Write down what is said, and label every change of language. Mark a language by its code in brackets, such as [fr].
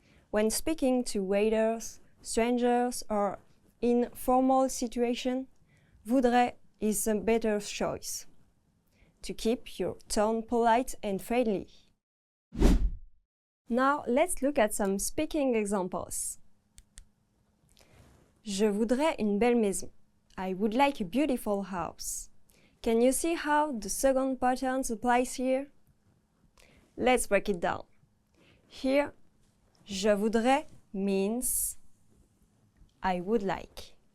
[en] When speaking to waiters, strangers, or in formal situations, voudrais is a better choice to keep your tone polite and friendly. Now let's look at some speaking examples. [fr] Je voudrais une belle maison. [en] I would like a beautiful house. Can you see how the second pattern applies here? Let's break it down. Here, [fr] je voudrais [en] means I would like.